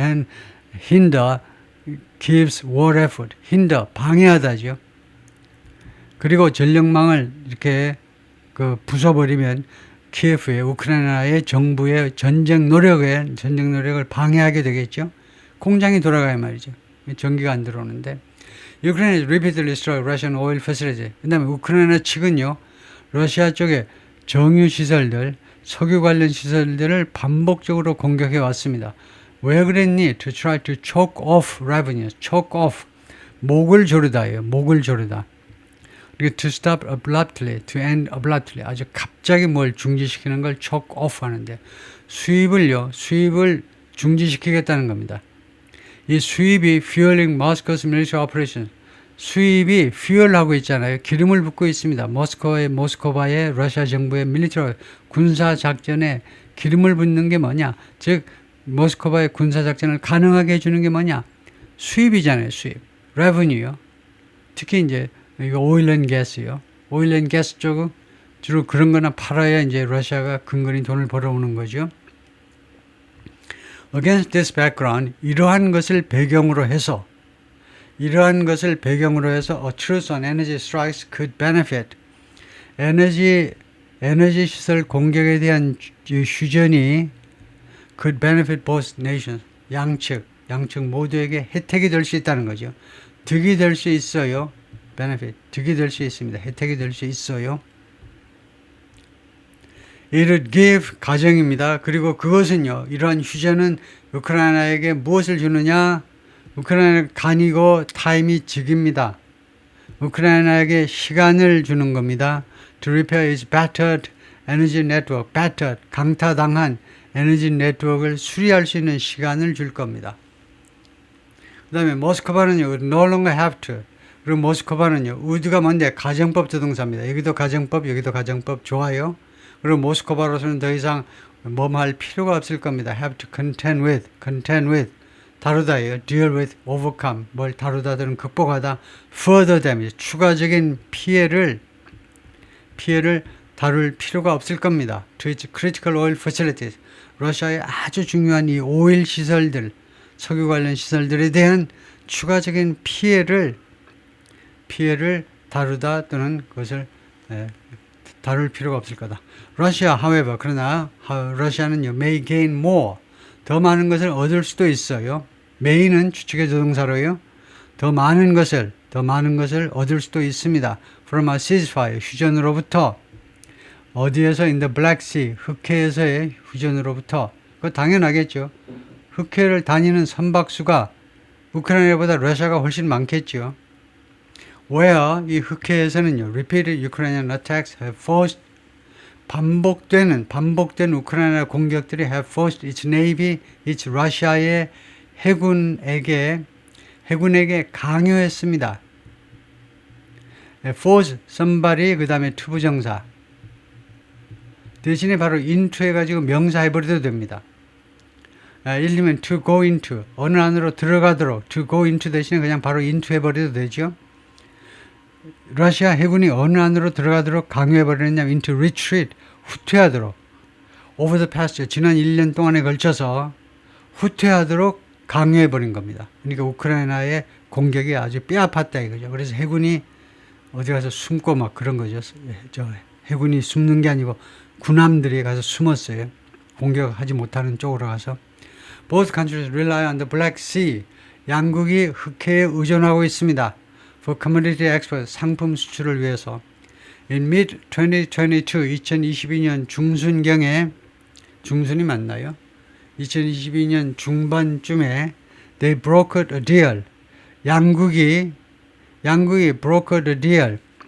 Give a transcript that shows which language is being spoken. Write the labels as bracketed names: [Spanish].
[English] And hinder gives war effort. [Korean] hinder 방해하다죠. 그리고 전력망을 이렇게 부숴버리면 키예프의 우크라이나의 정부의 전쟁 노력을 방해하게 되겠죠. 공장이 돌아가야 말이죠. 전기가 안 들어오는데. [English] Ukraine has repeatedly struck Russian oil facilities. [Korean] 그 다음에 우크라이나 측은요. 러시아 쪽에 정유시설들, 석유 관련 시설들을 반복적으로 공격해 왔습니다. 왜 그랬니? [English] To try to choke off revenues. [Korean] choke off. 목을 조르다예요. 목을 조르다. [English] 그리고 to stop abruptly, to end abruptly. [Korean] 아주 갑자기 뭘 중지시키는 걸 choke off 하는데 수입을 중지시키겠다는 겁니다. 이 수입이 [English] fueling Moscow's military operation. [Korean] 수입이 fuel하고 있잖아요. 기름을 붓고 있습니다. 모스크바의 러시아 정부의 밀리터리 군사 작전에 기름을 붓는 게 뭐냐? 즉 모스크바의 군사 작전을 가능하게 해주는 게 뭐냐? 수입이잖아요. 수입. revenue요. 특히 이제 이거 오일 앤 가스요. 오일 앤 가스 쪽은 주로 그런 거나 팔아야 이제 러시아가 근근히 돈을 벌어오는 거죠. [English] Against this background, [Korean] 이러한 것을 배경으로 해서 [English] a truce on energy strikes could benefit. [Korean] 에너지 시설 공격에 대한 휴전이 [English] could benefit both nations. [Korean] 양측 모두에게 혜택이 될 수 있다는 거죠. 득이 될 수 있어요. benefit. 득이 될 수 있습니다. 혜택이 될 수 있어요. [English] It would give [Korean] 가정입니다. 그리고 그것은요. 이러한 휴전은 우크라이나에게 무엇을 주느냐? 우크라이나 간이고 타임이 즉입니다. 우크라이나에게 시간을 주는 겁니다. [English] To repair its battered energy network. [Korean] battered, 강타당한 에너지 네트워크를 수리할 수 있는 시간을 줄 겁니다. 그 다음에 모스크바는요. [English] no longer have to. [Korean] 그리고 모스크바는요. would가 뭔데? 가정법 조동사입니다. 여기도 가정법, 여기도 가정법. 좋아요. 그리고 모스크바로서는 더 이상 뭐할 필요가 없을 겁니다. [English] have to contend with. [Korean] 다루다예요. [English] deal with, overcome. [Korean] 뭘 다루다들은 극복하다. [English] further damage. [Korean] 추가적인 피해를 다룰 필요가 없을 겁니다. [English] to its critical oil facilities. [Korean] 러시아의 아주 중요한 이 오일 시설들, 석유 관련 시설들에 대한 추가적인 피해를 다루다 또는 그것을 다룰 필요가 없을 거다. [English] 러시아, however, [Korean] 그러나 러시아는요, [English] may gain more. [Korean] 더 많은 것을 얻을 수도 있어요. may는 추측의 조동사로요. 더 많은 것을 얻을 수도 있습니다. [English] From a ceasefire, [Korean] 휴전으로부터. 어디에서? [English] In the Black Sea, [Korean] 흑해에서의 휴전으로부터. 그거 당연하겠죠. 흑해를 다니는 선박수가 우크라이나보다 러시아가 훨씬 많겠죠. [English] Where, [Korean] 이 흑해에서는요, [English] repeated Ukrainian attacks have forced [Korean] 반복된 우크라이나 공격들이 [English] have forced its navy, its [Korean] 러시아의 해군에게 강요했습니다. force, somebody, 그 다음에 투부정사. 대신에 바로 into 해가지고 명사 해버려도 됩니다. 예를 들면 [English] to go into, [Korean] 어느 안으로 들어가도록 to go into 대신에 그냥 바로 into 해버려도 되죠. 러시아 해군이 어느 안으로 들어가도록 강요해버렸냐면 [English] into retreat, [Korean] 후퇴하도록. [English] over the past, [Korean] 지난 1년 동안에 걸쳐서 후퇴하도록 강요해버린 겁니다. 그러니까 우크라이나의 공격이 아주 뼈아팠다 이거죠. 그래서 해군이 어디 가서 숨고 막 그런 거죠. 해군이 숨는 게 아니고 군함들이 가서 숨었어요. 공격하지 못하는 쪽으로 가서. [English] Both countries rely on the Black Sea. [Korean] 양국이 흑해에 의존하고 있습니다. [English] For commodity export, [Korean] 상품 수출을 위해서. [English] In mid-2022, [Korean] 2022년 중순경에, 중순이 맞나요? 2022년 중반쯤에 [English] they brokered a deal. [Korean] 양국이 [English] brokered a deal.